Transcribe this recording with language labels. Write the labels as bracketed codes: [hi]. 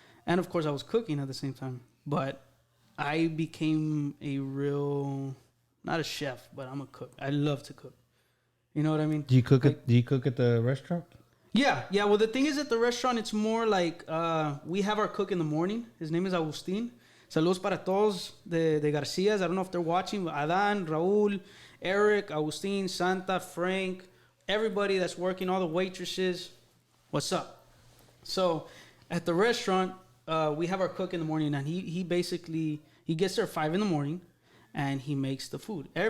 [en] And, of course, I was cooking at the same time. But I became a real, not a chef, but I'm a cook. I love to cook. You know what I mean? Do you cook at the restaurant? Yeah. Well, the thing is, at the restaurant, it's more like we have our cook in the morning. His name is Agustin. [es] Saludos para todos de Garcias. [en] I don't know if they're watching. Adan, Raul, Eric, Agustin, Santa, Frank, everybody that's working, all the waitresses. What's up? So at the restaurant, we have our cook in the morning, and he basically gets there at 5 a.m, and he makes the food.